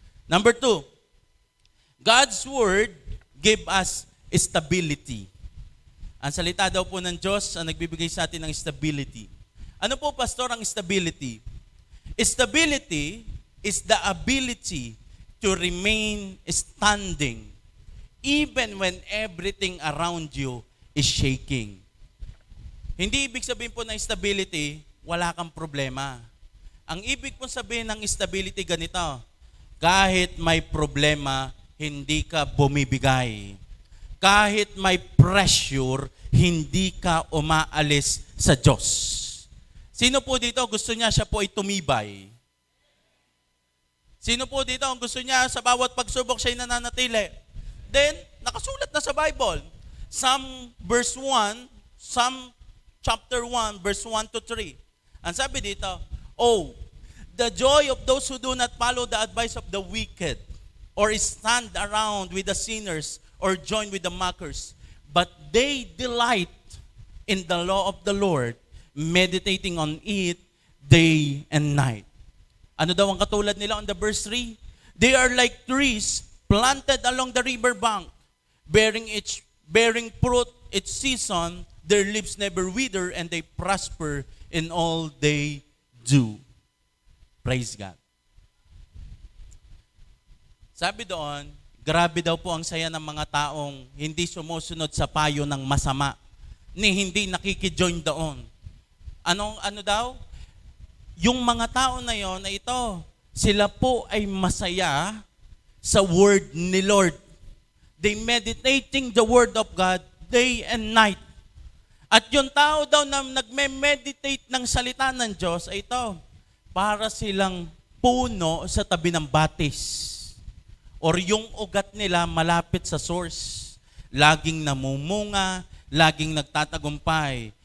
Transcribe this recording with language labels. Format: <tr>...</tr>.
<en>Number 2, God's Word gave us stability.</en> <tl>Ang salita daw po ng Diyos ang nagbibigay sa atin ng stability. Ano po, Pastor, ang stability?</tl> <en>Stability is the ability to remain standing even when everything around you is shaking.</en> <tl>Hindi ibig sabihin po ng stability, wala kang problema. Ang ibig po sabihin ng stability ganito, kahit may problema, hindi ka bumibigay. Kahit may pressure, hindi ka umaalis sa Diyos. Sino po dito gusto niya siya po ay tumibay? Sino po dito ang gusto niya sa bawat pagsubok siya ay nananatili? Then, nakasulat na sa Bible. Psalm verse 1,</tl> <en>Psalm chapter 1, verse 1 to 3.</en> <tl>Ang sabi dito,</tl> <en>"Oh, the joy of those who do not follow the advice of the wicked, or stand around with the sinners, or join with the mockers. But they delight in the law of the Lord, meditating on it day and night."</en> <tl>Ano daw ang katulad nila</tl> <en>on the verse 3? "They are like trees planted along the river bank, bearing fruit its season, their leaves never wither, and they prosper in all they do." Praise God.</en> <tl>Sabi doon, grabe daw po ang saya ng mga taong hindi sumusunod sa payo ng masama, ni hindi nakikijoin doon. Ano daw? Yung mga tao na yon na ito, sila po ay masaya sa word ni Lord.</tl> <en>They meditating the word of God day and night.</en> <tl>At yung tao daw na nagme-meditate ng salita ng Diyos ay ito, para silang puno sa tabi ng batis. Or yung ugat nila malapit sa source. Laging namumunga, laging nagtatagumpay.</tl>